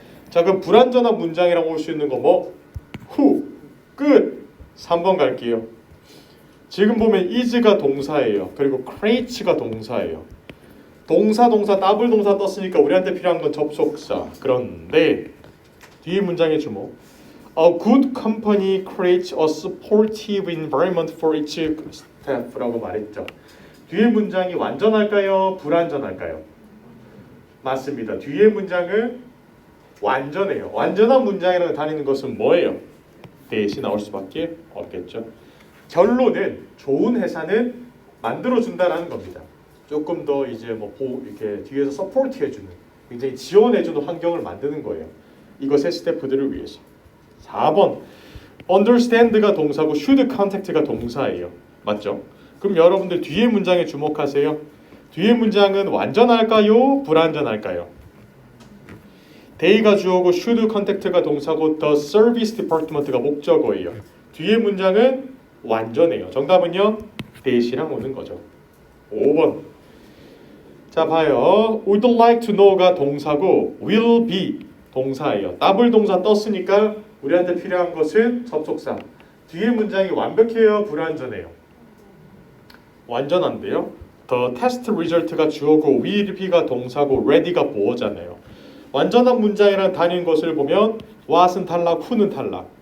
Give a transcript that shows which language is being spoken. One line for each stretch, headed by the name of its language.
Korean: 자, 그럼 불완전한 문장이라고 올 수 있는 거 뭐? who. 끝. 3번 갈게요. 지금 보면 is가 동사예요. 그리고 create가 동사예요. 동사, 더블 동사 떴으니까 우리한테 필요한 건 접속사. 그런데 뒤에 문장의 주목.
English: A good company creates a supportive environment for its staff
Korean: 라고 말했죠. 뒤에 문장이 완전할까요? 불완전할까요? 맞습니다. 뒤에 문장은 완전해요. 완전한 문장이랑 다니는 것은 뭐예요? 대신 나올 수밖에 없겠죠. 결론은 좋은 회사는 만들어준다라는 겁니다. 조금 더 이제 이렇게 뒤에서 서포트해주는, 굉장히 지원해주는 환경을 만드는 거예요. 이것의 스태프들을 위해서. 4번 understand가 동사고
English: should contact
Korean: 가 동사예요. 맞죠? 그럼 여러분들 뒤에 문장에 주목하세요. 뒤에 문장은 완전할까요? 불완전할까요? they가 주어고
English: should contact
Korean: 가 동사고
English: the service department
Korean: 가 목적어예요. 뒤에 문장은 완전해요. 정답은요. 대시랑 오는 거죠. 5번 자 봐요.
English: would like to know
Korean: 가 동사고
English: will be
Korean: 동사예요. 더블 동사 떴으니까 우리한테 필요한 것은 접속사. 뒤에 문장이 완벽해요? 불완전해요? 완전한데요.
English: The test result
Korean: 가 주어고
English: will be
Korean: 가 동사고 ready가 보어잖아요. 완전한 문장이랑 다닌 것을 보면 what은 탈락, who는 탈락.